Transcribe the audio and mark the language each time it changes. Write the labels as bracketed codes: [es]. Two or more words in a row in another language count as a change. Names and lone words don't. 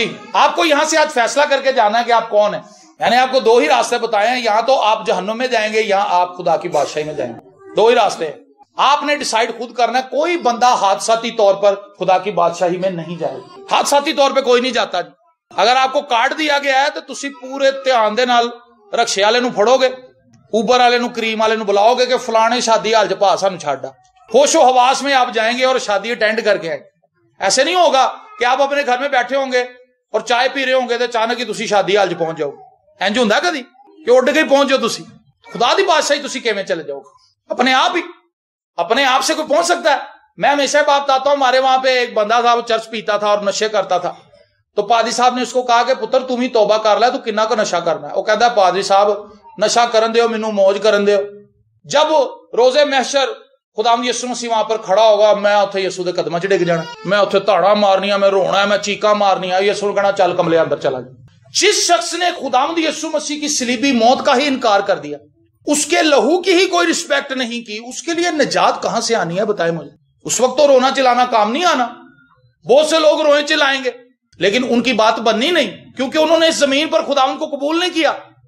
[ur] آپ کو یہاں سے آج فیصلہ کر کے جانا ہے کہ آپ کون ہیں. یعنی آپ کو دو ہی راستے بتائے ہیں, یہاں تو آپ جہنم میں جائیں گے, یہاں آپ خدا کی بادشاہی میں جائیں گے. دو ہی راستے ہیں, آپ نے ڈیسائیڈ خود کرنا ہے. کوئی بندہ حادثاتی طور پر خدا کی بادشاہی میں نہیں جائے گا. حادثاتی طور پہ کوئی نہیں جاتا. [pa] اگر آپ کو کارڈ دیا گیا ہے تو تسی پورے دھیان دے نال رکشے والے نو پھڑو گے, اوبر والے نو, کریم والے نو بلاؤ گے کہ فلانے شادی حال چ پا سانو چھڈا. [ur] ہوش و حواس میں آپ جائیں گے اور شادی اٹینڈ کر کے آئیں. ایسے نہیں ہوگا کہ آپ اپنے گھر میں بیٹھے ہوں گے اور چائے پی رہے ہوں گے تو اچانک ہی [pa] تسی شادی حال چ پہنچ جاؤ. انج ہوندا کدی کہ اڈ کے پہنچ جاؤ تسی؟ خدا دی بادشاہی تسی کیویں چلے جاؤ؟ اپنے آپ ہی, اپنے آپ سے کوئی پہنچ سکتا ہے؟ [ur] میں ہمیشہ بات بتاتا ہوں, ہمارے وہاں پہ ایک بندہ تھا, وہ چرچ پیتا تھا اور نشے کرتا تھا. تو پادری صاحب نے اس کو کہا کہ پتر تم ہی توبہ کر لے, تو کنا کو نشہ کرنا ہے. وہ کہتا ہے [pa] پادری صاحب نشہ کرن دیو, مینوں موج کرن دیو. [ur] جب روزے محشر خداوند یسوع مسیح وہاں پر کھڑا ہوگا, [pa] میں اتنے یسوع دے قدماں چ ڈگ جانا, میں اتنے تاڑا مارنیاں, میں رونا ہے, میں چیکاں مارنیاں. یسوع کہنا چل کملے اندر چلا جا. [ur] جس شخص نے خداوند یسوع مسیح کی صلیبی موت کا ہی انکار کر دیا, اس کے لہو کی ہی کوئی رسپیکٹ نہیں کی, اس کے لیے نجات کہاں سے آنی ہے بتائیں مجھے؟ اس وقت تو رونا چلانا کام نہیں آنا. بہت سے لوگ روئے چلائیں گے لیکن ان کی بات بننی نہیں, کیونکہ انہوں نے اس زمین پر خداوند کو قبول نہیں کیا.